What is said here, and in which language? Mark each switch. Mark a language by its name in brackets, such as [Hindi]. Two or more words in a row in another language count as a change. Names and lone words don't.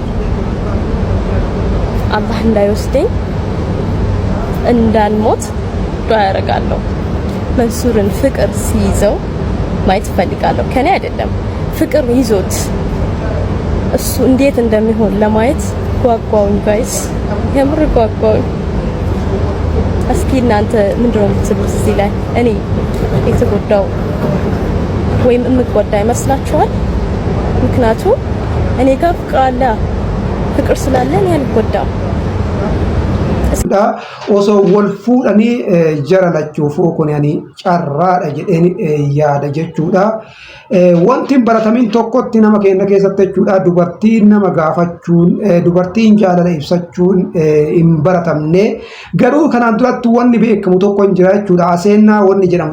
[Amharic] አላህ እንዳይወስደኝ እንዳልሞት ዱዓ ያደርጋለሁ። መንሱርን ፍቅር ሲይዘው ማየት ፈልጋለሁ። ከኔ አይደለም ፍቅር ይዞት እሱ እንዴት እንደሚሆን ለማየት ጓጓውኝ ጋይስ፣ የምር ጓጓውኝ። እስኪ እናንተ ምንድነው የምትሉት እዚህ ላይ? እኔ የተጎዳው ወይም የምጎዳ ይመስላችኋል? ምክንያቱም እኔ ጋር ፍቅር ስላለ እኔ አልጎዳም። [Oromo] osoo wal fuudhanii jara lachuufuu kun yani carraadha jedheen yaada jechuudha. wanti baratamin tokkotti nama keenya keessatti jechuudha dubartiin nama gaafachuun dubartiin jaalala ibsachuun hin baratamne garuu kanaan duratti wanni beekamu tokko hin jira jechuudha aseenaa wanni jedhamu